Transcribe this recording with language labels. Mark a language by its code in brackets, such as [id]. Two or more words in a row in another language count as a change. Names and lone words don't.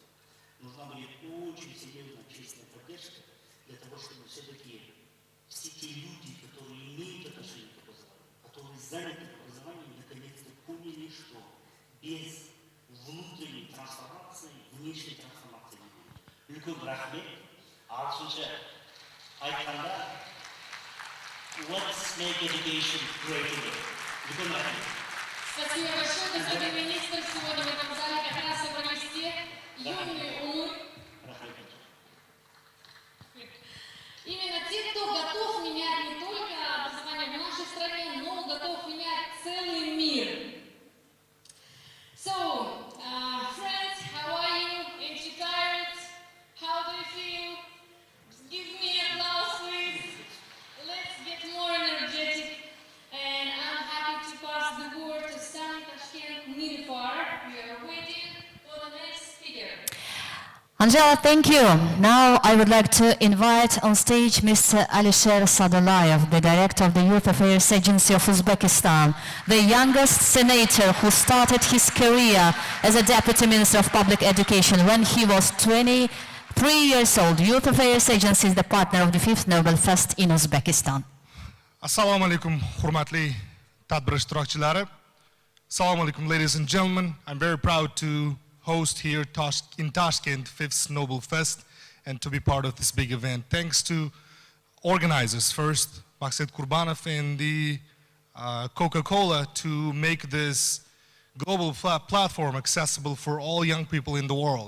[ru] Нужна будет очень серьезная общественная поддержка для того, чтобы все-таки все те люди, которые имеют отношение к образованию, которые заняты образованием, наконец-то поняли, что без внутренней трансформации, внешней трансформации не будет. [kk] Үлкен рахмет. Ағылшынша айтқанда, [en] let's make education great again. [kk] Үлкен рахмет. [ru] Спасибо большое, господин министр. Сегодня в этом зале как раз собрались те юные умы. Именно те, кто готов менять не только образование в нашей стране, но готов менять целый мир. [en] So, friends, how are you? Ain't you tired? How do you feel? Just give me applause, please. Let's get more energetic. And I'm happy to pass the word to Sunny Tashkent Nilfar. We are waiting for the next speaker. Angela, thank you. Now I would like to invite on stage Mr. Alisher Sadulayev, the director of the Youth Affairs Agency of Uzbekistan, the youngest senator who started his career as a deputy minister of public education when he was 23 years old. Youth Affairs Agency is the partner of the 5th Nobel Fest in Uzbekistan. [ar] السلام عليكم, [uz] hurmatli tadbir ishtirokchilari. [ar] السلام عليكم, [en] ladies and gentlemen. I'm very proud to host here in Tashkent 5th Nobel Fest and to be part of this big event. Thanks to organizers first, Maqsad Kurbanov and the Coca-Cola to make this global platform accessible for all young people in the world.